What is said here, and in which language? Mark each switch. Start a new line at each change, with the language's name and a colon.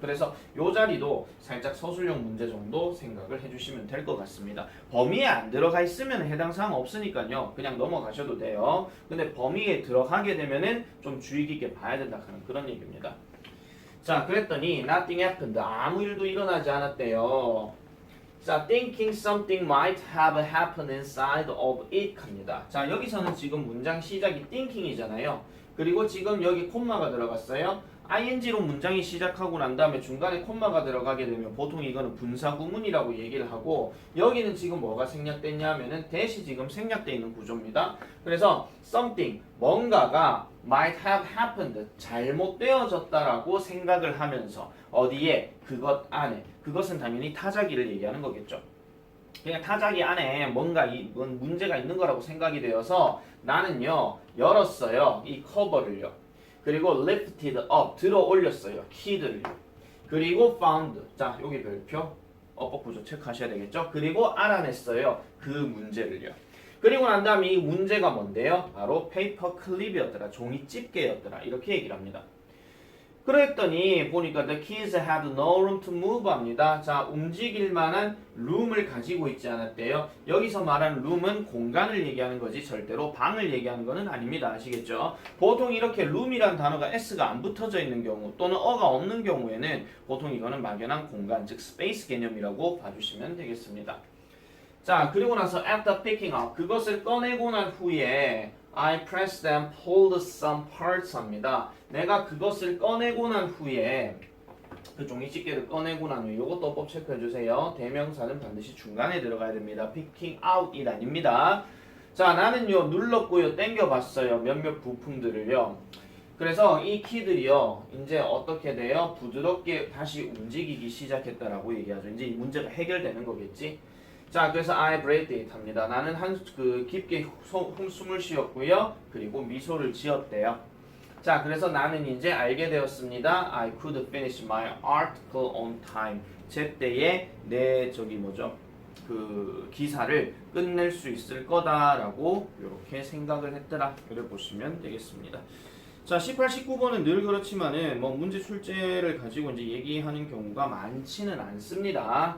Korean: 그래서 요 자리도 살짝 서술형 문제 정도 생각을 해주시면 될 것 같습니다. 범위에 안 들어가 있으면 해당 사항 없으니까요. 그냥 넘어가셔도 돼요. 근데 범위에 들어가게 되면은 좀 주의 깊게 봐야 된다 하는 그런 얘기입니다. 자, 그랬더니
English: nothing happened.
Korean: 아무 일도 일어나지 않았대요.
English: 자, thinking something might have happened inside of it 합니다.
Korean: 자, 여기서는 지금 문장 시작이 thinking이잖아요. 그리고 지금 여기 콤마가 들어갔어요. ing로 문장이 시작하고 난 다음에 중간에 콤마가 들어가게 되면 보통 이거는 분사구문이라고 얘기를 하고 여기는 지금 뭐가 생략됐냐 하면은 대시 지금 생략되어 있는 구조입니다. 그래서 something 뭔가가 might have happened 잘못되어졌다라고 생각을 하면서 어디에 그것 안에 그것은 당연히 타자기를 얘기하는 거겠죠. 그냥 타자기 안에 뭔가 문제가 있는 거라고 생각이 되어서 나는요 열었어요 이 커버를요. 그리고 lifted up 들어 올렸어요 키들을요. 그리고 found 자 여기 별표 어법 구조 체크하셔야 되겠죠. 그리고 알아냈어요 그 문제를요. 그리고 난 다음에 이 문제가 뭔데요? 바로 페이퍼 클립이었더라 종이 집게였더라 이렇게 얘기를 합니다. 그랬더니 보니까
English: the keys had no room to move 합니다.
Korean: 자, 움직일 만한 room을 가지고 있지 않았대요. 여기서 말하는 room은 공간을 얘기하는 거지 절대로 방을 얘기하는 거는 아닙니다. 아시겠죠? 보통 이렇게 room이란 단어가 s가 안 붙어져 있는 경우 또는 어가 없는 경우에는 보통 이거는 막연한 공간, 즉 space 개념이라고 봐주시면 되겠습니다.
English: 자, 그리고 나서 after picking up
Korean: 그것을 꺼내고 난 후에
English: I pressed and pulled some parts 합니다.
Korean: 내가 그것을 꺼내고 난 후에 그 종이 집게를 꺼내고 난 후에 이것도 법 체크해 주세요. 대명사는 반드시 중간에 들어가야 됩니다. picking out 이 아닙니다. 자, 나는요 눌렀고요 당겨봤어요 몇몇 부품들을요. 그래서 이 키들이요 이제 어떻게 돼요? 부드럽게 다시 움직이기 시작했다라고 얘기하죠. 이제 이 문제가 해결되는 거겠지. 자, 그래서
English: I breathed it
Korean: 합니다. 나는 깊게 숨을 쉬었고요. 그리고 미소를 지었대요. 자, 그래서 나는 이제 알게 되었습니다.
English: I could finish my article on time.
Korean: 제때에 내 그 기사를 끝낼 수 있을 거다라고 이렇게 생각을 했더라. 이렇게 보시면 되겠습니다. 자, 18, 19번은 늘 그렇지만은 뭐 문제 출제를 가지고 이제 얘기하는 경우가 많지는 않습니다.